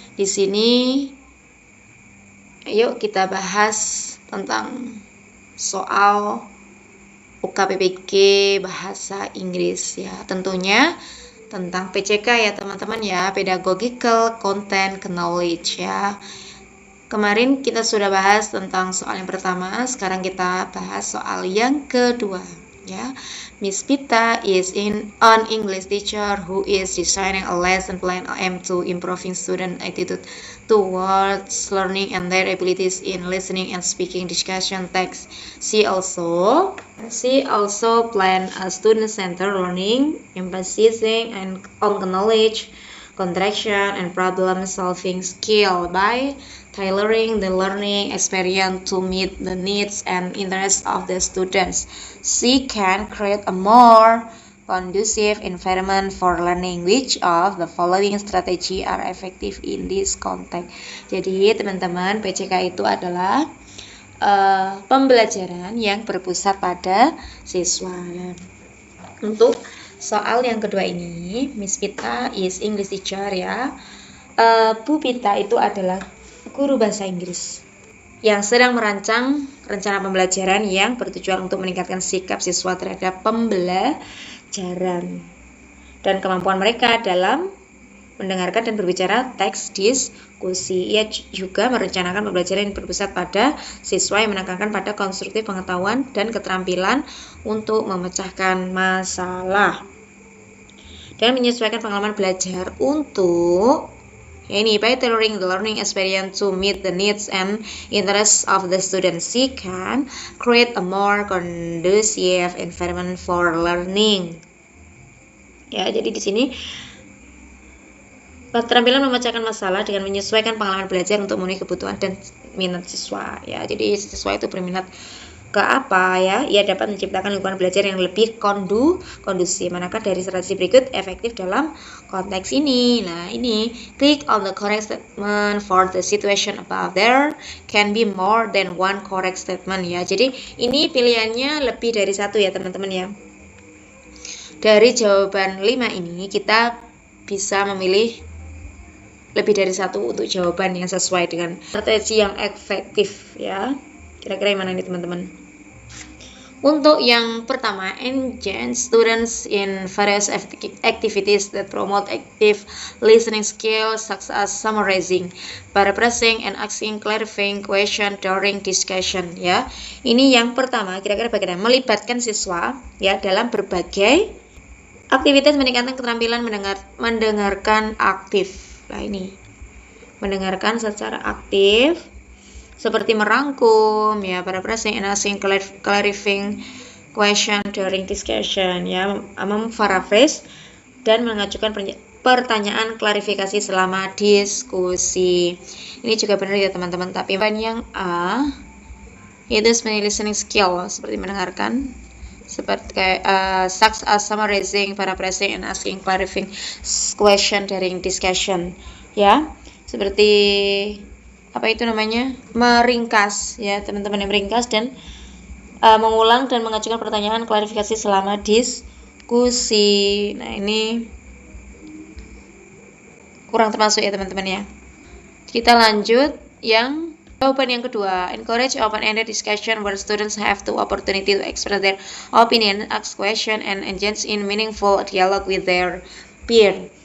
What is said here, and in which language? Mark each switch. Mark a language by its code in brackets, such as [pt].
[id] Di sini yuk kita bahas tentang soal UKPPK bahasa Inggris ya. Tentunya tentang PCK ya teman-teman ya, Pedagogical Content Knowledge ya. Kemarin kita sudah bahas tentang soal yang pertama, sekarang kita bahas soal yang kedua ya. [en] Miss Pita is an English teacher who is designing a lesson plan aimed to improving student attitude towards learning and their abilities in listening and speaking discussion text. She also plan a student-centered learning, emphasizing on knowledge, contraction, and problem-solving skill by tailoring the learning experience to meet the needs and interests of the students. She can create a more conducive environment for learning. Which of the following strategy are effective in this context? [id] Jadi teman-teman, PCK itu adalah pembelajaran yang berpusat pada siswa. Untuk soal yang kedua ini, Miss Pita [en] is English teacher [id] ya. Bu Pita itu adalah guru bahasa Inggris yang sedang merancang rencana pembelajaran yang bertujuan untuk meningkatkan sikap siswa terhadap pembelajaran dan kemampuan mereka dalam mendengarkan dan berbicara teks diskusi. Ia juga merencanakan pembelajaran yang berpusat pada siswa yang menekankan pada konstruktif pengetahuan dan keterampilan untuk memecahkan masalah dan menyesuaikan pengalaman belajar untuk [en] by tailoring the learning experience to meet the needs and interests of the students. She can create a more conducive environment for learning. [id] Ya, jadi di sini keterampilan memecahkan masalah dengan menyesuaikan pengalaman belajar untuk memenuhi kebutuhan dan minat siswa. Ya, jadi siswa itu berminat ke apa ya? Ia dapat menciptakan lingkungan belajar yang lebih kondusif. Manakah dari strategi berikut efektif dalam konteks ini? Nah, ini [en] click on the correct statement for the situation above. There can be more than one correct statement ya. [id] Jadi ini pilihannya lebih dari satu ya teman-teman ya. Dari jawaban 5 ini kita bisa memilih lebih dari satu untuk jawaban yang sesuai dengan strategi yang efektif ya. Kira-kira yang mana nih teman-teman? [en] Untuk yang pertama, engage students in various activities that promote active listening skills such as summarizing, paraphrasing, and asking clarifying question during discussion ya. [id] Ini yang pertama, kira-kira bagaimana melibatkan siswa ya dalam berbagai aktivitas meningkatkan keterampilan mendengarkan aktif. Nah, ini mendengarkan secara aktif seperti merangkum ya, [en] paraphrasing and asking clarifying question during discussion [id] ya, memparaphrase dan mengajukan pertanyaan klarifikasi selama diskusi. Ini juga benar ya teman-teman, tapi yang A itu sebenarnya listening skill seperti mendengarkan, seperti [en] such as summarizing, paraphrasing and asking clarifying question during discussion [id] ya, seperti apa itu namanya, meringkas ya teman-teman, yang meringkas dan mengulang dan mengajukan pertanyaan klarifikasi selama diskusi. Nah, ini kurang termasuk ya teman-teman ya. [en] Kita lanjut yang jawaban yang kedua, encourage open-ended discussion where students have the opportunity to express their opinion, ask question, and engage in meaningful dialogue with their peer.